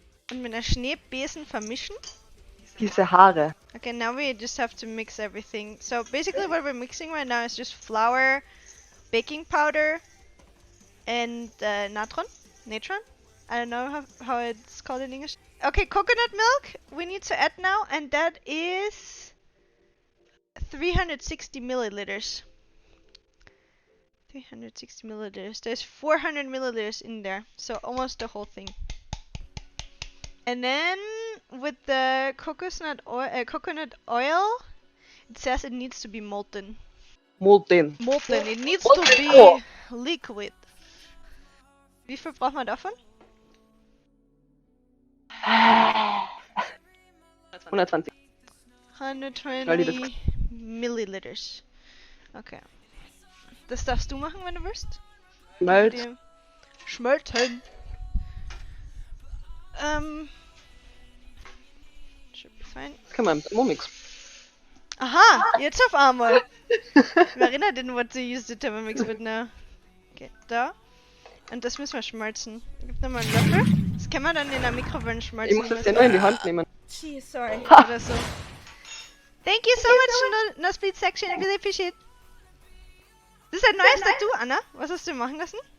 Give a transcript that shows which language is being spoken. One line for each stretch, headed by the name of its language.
German: Und mit einer Schneebesen vermischen. Diese Haare.
English: Okay, now we just have to mix everything. So basically what we're mixing right now is just flour, baking powder, and natron. I don't know how it's called in English. Okay, coconut milk we need to add now, and that is 360 milliliters. 360 milliliters. There's 400 milliliters in there, so almost the whole thing. And then with the coconut oil, it says it needs to be molten. Molten. Molten. It needs Molten. to be Oh. liquid.
German: Wie viel braucht man davon? 120.
English: 120 milliliters. Okay.
German: Das darfst du machen, wenn du willst. Schmelz. Die schmelzen.
English: Should be fine.
German: Kann man mit Thermomix. Aha, jetzt auf einmal.
English: Marina didn't want to use the Thermomix, but now.
German: Okay, da. Und das müssen wir schmelzen. Gib da mal einen Löffel. Das kann man dann in der Mikrowelle Ich schmelzen. muss das ja nur in die Hand nehmen.
English: Geez, sorry.
German: Oder so.
English: Thank you so much, no split section. I really appreciate.
German: Das ist ein neues Tattoo, Anna. Was hast du machen lassen?